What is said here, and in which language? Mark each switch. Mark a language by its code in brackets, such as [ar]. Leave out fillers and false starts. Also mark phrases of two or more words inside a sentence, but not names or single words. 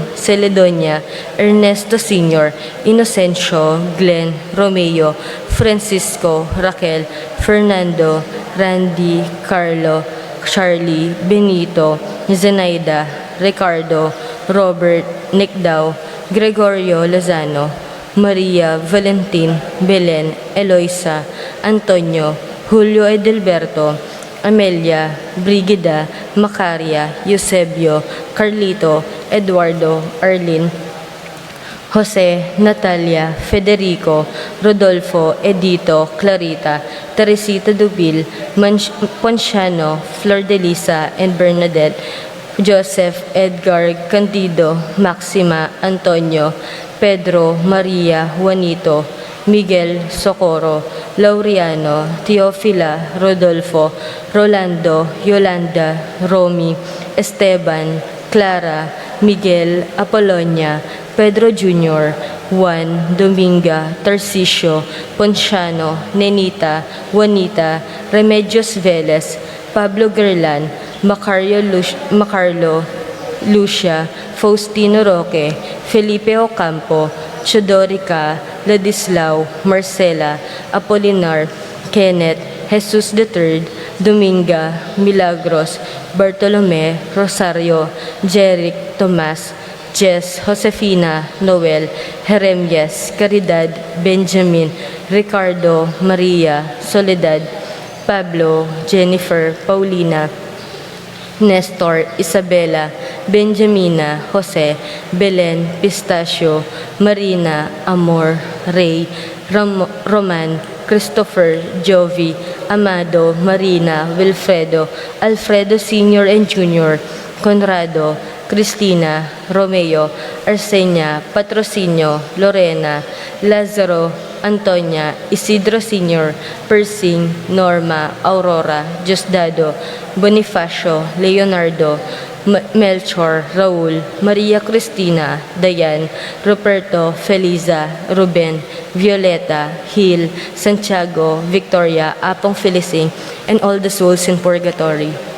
[en] Celedonia, Ernesto Sr., Inocencio, Glenn, Romeo, Francisco, Raquel, Fernando, Randy, Carlo, Charlie, Benito, Zenaida, Ricardo, Robert, Nickdaw, Gregorio Lozano, Maria, Valentin, Belen, Eloisa, Antonio, Julio Edelberto, Amelia, Brigida, Macaria, Eusebio, Carlito, Eduardo, Arlene, Jose, Natalia, Federico, Rodolfo, Edito, Clarita, Teresita Dubil, Ponciano, Flor de Lisa, and Bernadette, Joseph, Edgar, Candido, Maxima, Antonio, Pedro, Maria, Juanito, Miguel, Socorro, Laureano, Teofila, Rodolfo, Rolando, Yolanda, Romy, Esteban, Clara, Miguel, Apolonia, Pedro Jr., Juan, Dominga, Tarcisio, Ponciano, Nenita, Juanita, Remedios Velez, Pablo Gerlan, Macarlo, Lucia, Faustino Roque, Felipe Ocampo, Chodorica, Ladislao, Marcela, Apolinar, Kenneth, Jesus III, Dominga, Milagros, Bartolome, Rosario, Jeric, Tomas, Jess, Josefina, Noel, Jeremias, Caridad, Benjamin, Ricardo, Maria, Soledad, Pablo, Jennifer, Paulina, Nestor, Isabela, Benjamina, Jose, Belen, Pistacio, Marina, Amor, Ray, Roman, Christopher, Jovi, Amado, Marina, Wilfredo, Alfredo Sr. and Jr., Conrado, Cristina, Romeo, Arsenia, Patrocinio, Lorena, Lazaro, Antonia, Isidro Sr., Persing, Norma, Aurora, Diosdado, Bonifacio, Leonardo, Melchor, Raul, Maria Cristina, Dayan, Ruperto, Feliza, Ruben, Violeta, Hill, Santiago, Victoria, Apong Felicing, and all the souls in purgatory.